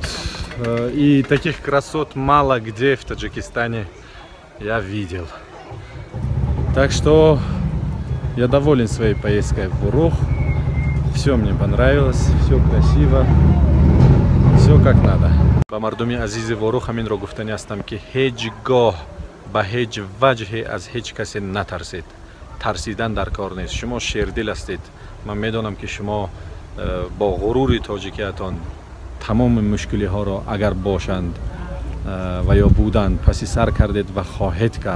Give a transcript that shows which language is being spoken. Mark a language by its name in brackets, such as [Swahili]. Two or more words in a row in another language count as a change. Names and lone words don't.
[Russian] И таких красот мало где в Таджикистане я видел. Так что я доволен своей поездкой в Ворух. Все мне понравилось, все красиво, все как надо. [Tajik] Ба мардуми азизи Ворух ҳаминро гуфтани ҳастам ки ҳеҷ гоҳ ба ҳеҷ ваҷҳе аз ҳеҷ касе натарсед. Тарсидан дар кор нест. Шумо шердил ҳастед. Ман медонам ки шумо бо ғурури тоҷикиятон тамоми мушкилиҳоро агар бошанд ва ё буданд паси сар кардед ва хоҳед кард.